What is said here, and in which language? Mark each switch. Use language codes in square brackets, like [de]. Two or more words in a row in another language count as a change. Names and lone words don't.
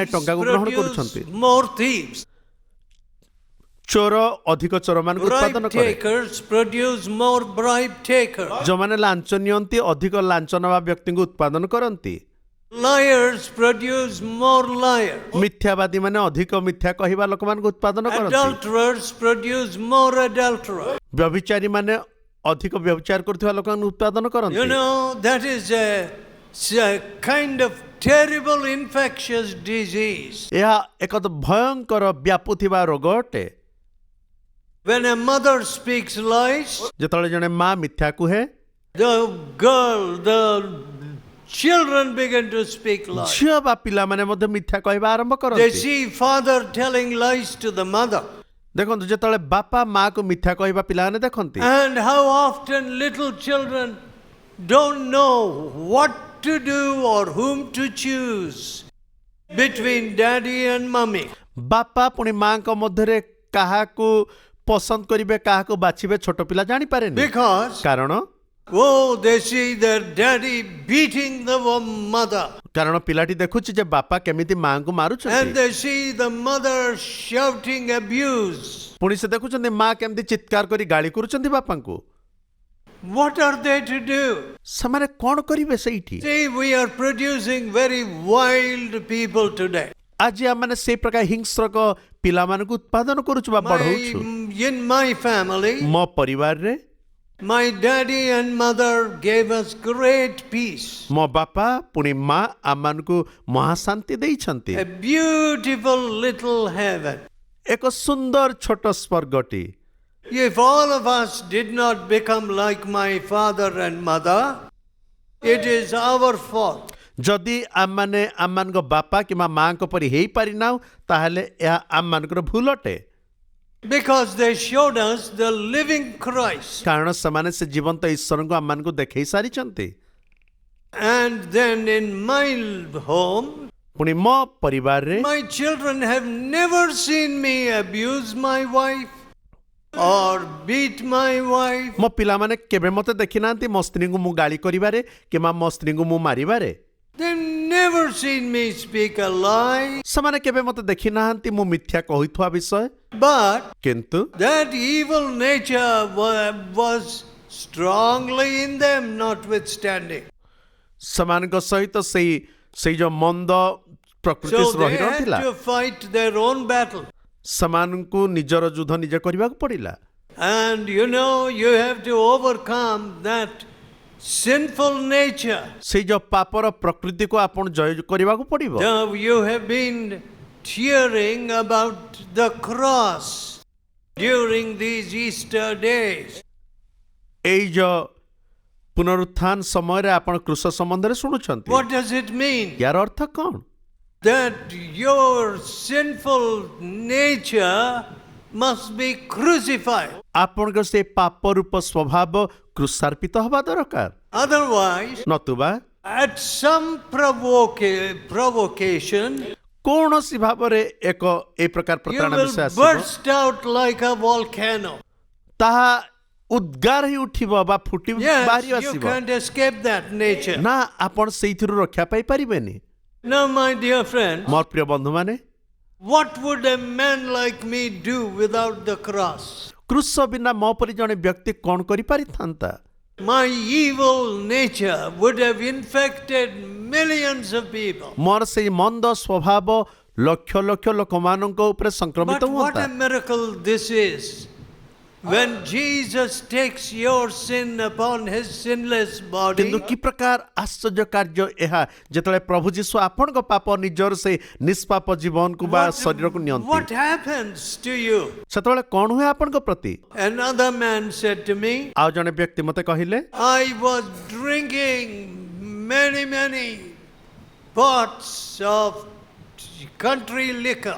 [en] Thieves [or] ଟଙ୍କାକୁ ଗ୍ରହଣ କରୁଛନ୍ତି। [en] produce more thieves. [or] ଚୋର ଅଧିକ ଚୋରମାନଙ୍କୁ ଉତ୍ପାଦନ [en] Bribe [or] କରେ। [en] takers produce more bribe takers. [or] ଯୋଉମାନେ ଲାଞ୍ଚ ନିଅନ୍ତି ଅଧିକ ଲାଞ୍ଚ ନେବା ବ୍ୟକ୍ତିଙ୍କୁ ଉତ୍ପାଦନ କରନ୍ତି। [en] Liars produce more liars. [or] ମିଥ୍ୟାବାଦୀ ମାନେ ଅଧିକ ମିଥ୍ୟା କହିବା ଲୋକମାନଙ୍କୁ ଉତ୍ପାଦନ କରନ୍ତି। [en] Adulterers produce more adulterers. [or] ବ୍ୟଭିଚାରୀ ମାନେ ଅଧିକ ବ୍ୟଭିଚାର କରୁଥିବା ଲୋକମାନଙ୍କୁ ଉତ୍ପାଦନ [en] You [or] କରନ୍ତି। [en] know, that is a kind of terrible infectious disease. [or] ଏହା ଏକ ଭୟଙ୍କର ବ୍ୟାପୁଥିବା ରୋଗ ଅଟେ। [en] When a mother speaks lies, [or] ଯେତେବେଳେ ଜଣେ ମା ମିଥ୍ୟା କୁହେ [en] the children begin to speak lies. [or] ଝିଅ ବା ପିଲାମାନେ ମଧ୍ୟ ମିଥ୍ୟା କହିବା ଆରମ୍ଭ [en] They [or] କରନ୍ତି। [en] see father telling lies to the mother. [or] ଦେଖନ୍ତୁ ଯେତେବେଳେ ବାପା ମାକୁ ମିଥ୍ୟା କହିବା ପିଲାମାନେ ଦେଖନ୍ତି [en] And how often little children don't know what to do or whom to choose between daddy and mummy. [or] ବାପା ପୁଣି ମାଙ୍କ ମଧ୍ୟରେ କାହାକୁ ପସନ୍ଦ କରିବେ କାହାକୁ ବାଛିବେ ଛୋଟ ପିଲା ଜାଣିପାରେନି। [en] Because, [or] କାରଣ [en] they see their daddy beating the mother. [or] କାରଣ ପିଲାଟି ଦେଖୁଛି ଯେ ବାପା କେମିତି ମାଙ୍କୁ [en] And [or] ମାରୁଛନ୍ତି। [en] they see the mother shouting abuse. [or] ପୁଣି ସେ ଦେଖୁଛନ୍ତି ମା କେମିତି ଚିତ୍କାର କରି ଗାଳି କରୁଛନ୍ତି ବାପାଙ୍କୁ। [en] What are they to do? [or] ସେମାନେ କଣ କରିବେ ସେଇଠି? [en] See, we are producing very wild people today. [or] ଆଜି ଆମମାନେ ସେଇ ପ୍ରକାର ହିଂସ୍ରକ ପିଲାମାନଙ୍କୁ ଉତ୍ପାଦନ କରୁଛୁ ବା ବଢଉଛୁ। [en] In my family, [or] ମୋ ପରିବାରରେ [en] my daddy and mother gave us great peace. [or] ମୋ ବାପା ପୁଣି ମା ଆମମାନଙ୍କୁ ମହାଶାନ୍ତି ଦେଇଛନ୍ତି। [en] A beautiful little heaven. [or] ଏକ ସୁନ୍ଦର ଛୋଟ ସ୍ୱର୍ଗଟି। [en] If all of us did not become like my father and mother, it is our fault. [or] ଯଦି ଆମମାନେ ଆମମାନଙ୍କ ବାପା କିମ୍ବା ମାଙ୍କ ପରି ହେଇପାରିନାହୁଁ ତାହେଲେ ଏହା ଆମମାନଙ୍କର ଭୁଲ ଅଟେ। [en] Because they showed us the living Christ. [or] କାରଣ ସେମାନେ ସେ ଜୀବନ୍ତ ଈଶ୍ୱରଙ୍କୁ ଆମମାନଙ୍କୁ ଦେଖେଇ ସାରିଛନ୍ତି। [en] And then in my home, [or] ପୁଣି ମୋ ପରିବାରରେ [en] my children have never seen me abuse my wife or beat my wife. [or] ମୋ ପିଲାମାନେ କେବେ ମୋତେ ଦେଖିନାହାନ୍ତି ମୋ ସ୍ତ୍ରୀଙ୍କୁ ମୁଁ ଗାଳି କରିବାରେ କିମ୍ବା ମୋ ସ୍ତ୍ରୀଙ୍କୁ ମୁଁ ମାରିବାରେ। [en] They've never seen me speak a lie. [or] ସେମାନେ କେବେ ମୋତେ ଦେଖିନାହାନ୍ତି ମୁଁ ମିଥ୍ୟା କହୁଥିବା ବିଷୟ। [en] But [or] କିନ୍ତୁ [en] that evil nature was strongly in them, notwithstanding. [or] ସେମାନଙ୍କ ସହିତ ସେଇ ଯୋଉ ମନ୍ଦ ପ୍ରକୃତି [en] So [or] ରହି [en] they had [or] ରହିଥିଲା। [en] to fight their own battle. [or] ସେମାନଙ୍କୁ ନିଜର ଯୁଦ୍ଧ ନିଜେ କରିବାକୁ ପଡ଼ିଲା। [en] And you know, you have to overcome that sinful nature. [or] ସେଇ ଯୋଉ ପାପର ପ୍ରକୃତିକୁ ଆପଣ ଜୟ କରିବାକୁ ପଡ଼ିବ। [en] Now you have been cheering about the cross during these Easter days. [or] ଏଇ ଯୋଉ ପୁନରୁତ୍ଥାନ ସମୟରେ ଆପଣ କୃଷ ସମ୍ବନ୍ଧରେ ଶୁଣୁଛନ୍ତି। [en] What does it mean? [or] ୟାର ଅର୍ଥ କ'ଣ? [en] That your sinful nature must be crucified. [or] ଆପଣଙ୍କର ସେଇ ପାପ ରୂପ ସ୍ୱଭାବ କୃଷାର୍ପିତ ହେବା ଦରକାର। [en] Otherwise, [or] ନତୁବା [en] at some provocation, [or] କୌଣସି ଭାବରେ ଏକ ଏ ପ୍ରକାର [en] you [or] ପ୍ରତାରଣା [en] will [or] ବିଷୟ ଆସିବ [en] burst out like a volcano. [or] ତାହା ଉଦ୍ଗାର ହେଇ ଉଠିବ ବା ଫୁଟି ବାହାରି [en] Yes, you [or] ଆସିବ। [en] can't escape that nature. [or] ନା ଆପଣ ସେଇଥିରୁ ରକ୍ଷା ପାଇପାରିବେନି। [en] Now, my dear friends, [or] ମୋର ପ୍ରିୟ ବନ୍ଧୁମାନେ [en] what would a man like me do without the cross? [or] କୃଷ ବିନା ମୋ ପରି ଜଣେ ବ୍ୟକ୍ତି କ'ଣ କରିପାରିଥାନ୍ତା? [en] My evil nature would have infected millions of people. [or] ମୋର ସେଇ ମନ୍ଦ ସ୍ୱଭାବ ଲକ୍ଷ ଲକ୍ଷ ଲୋକମାନଙ୍କ ଉପରେ ସଂକ୍ରମିତ [en] But what [or] ହୁଅନ୍ତା। [en] a miracle this is. When Jesus takes your sin upon his sinless body, [or] କିନ୍ତୁ କି ପ୍ରକାର ଆଶ୍ଚର୍ଯ୍ୟ କାର୍ଯ୍ୟ ଏହା ଯେତେବେଳେ ପ୍ରଭୁ ଯୀଶୁ ଆପଣଙ୍କ ପାପ ନିଜର ସେ ନିଷ୍ପାପ ଜୀବନକୁ ବା ଶରୀରକୁ ନିଅନ୍ତି [en] what happens to you? [or] ସେତେବେଳେ କ'ଣ ହୁଏ ଆପଣଙ୍କ ପ୍ରତି? [en] Another man said to me, [or] ଆଉ ଜଣେ ବ୍ୟକ୍ତି ମୋତେ କହିଲେ [en] I was drinking many pots of country liquor.